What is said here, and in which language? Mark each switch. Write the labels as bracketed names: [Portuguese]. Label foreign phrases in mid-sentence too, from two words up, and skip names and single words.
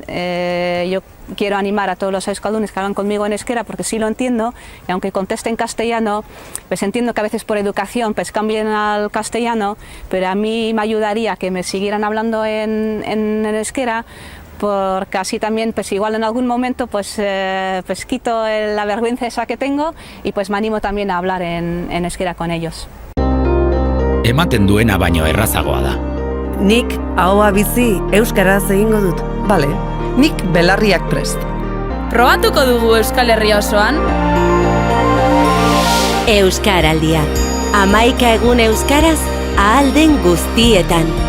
[Spanish] Yo quiero animar a todos los euskaldunes que hablan conmigo en euskera, porque sí lo entiendo, y aunque conteste en castellano, pues entiendo que a veces por educación cambien al castellano, pero a mí me ayudaría que me siguieran hablando en euskera, porque así también igual en algún momento quito la vergüenza esa que tengo y me animo también a hablar en euskera con ellos. [Basque] Ematen duena baino errazagoa da. Nik ahoa bizi euskaraz egingo dut. Bale, nik belarriak prest. Probatuko dugu Euskal Herria osoan? Euskaraldia. 11 egun euskaraz ahal den guztietan.